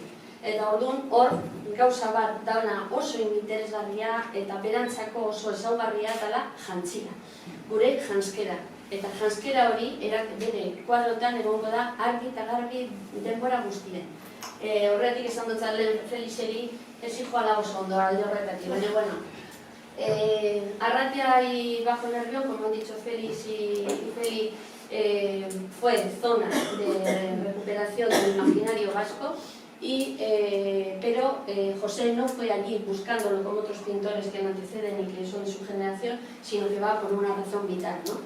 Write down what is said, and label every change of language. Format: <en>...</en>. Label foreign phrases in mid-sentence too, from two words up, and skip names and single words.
<eu>Eta orduan hor gauza bat dauna oso interesgarria eta berantzako oso ezaugarria dela jantzia, gure janskera. Eta janskera hori bere kuadrotan egongo da argi eta garbi denbora guztien. Horretik esan dut lehen Felixeri ez joala oso ondo alde horretatik, baina bueno.</eu> <es>Arratia y Bajo Nervión, como han dicho Félix y Feli, fue zona de recuperación del imaginario vasco. Pero José no fue allí buscándolo como otros pintores que le anteceden y que son de su generación, sino que va por una razón vital, ¿no?</es>